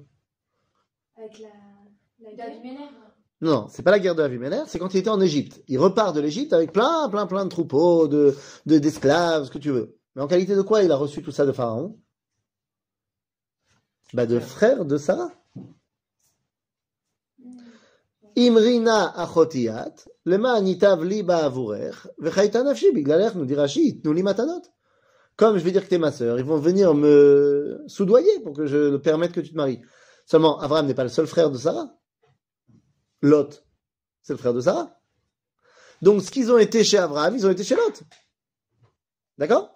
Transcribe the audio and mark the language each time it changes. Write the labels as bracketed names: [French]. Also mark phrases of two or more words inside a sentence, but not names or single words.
[French] Avec la guerre du Ménère. Non, c'est pas la guerre de Avimelech, c'est quand il était en Égypte. Il repart de l'Égypte avec plein de troupeaux, d'esclaves, ce que tu veux. Mais en qualité de quoi il a reçu tout ça de Pharaon? De frère de Sarah. [Hebrew] אמרי נא אחותי את למען ייטב לי בעבורך וחיתה נפשי בגללך, [French] nous dit Rashi, nous [Hebrew] לי מתנות. [French] Comme je vais dire que t'es ma sœur, ils vont venir me soudoyer pour que je permette que tu te maries. Seulement, Abraham n'est pas le seul frère de Sarah. Lot, c'est le frère de Sarah. Donc, ce qu'ils ont été chez Abraham, ils ont été chez Lot. D'accord?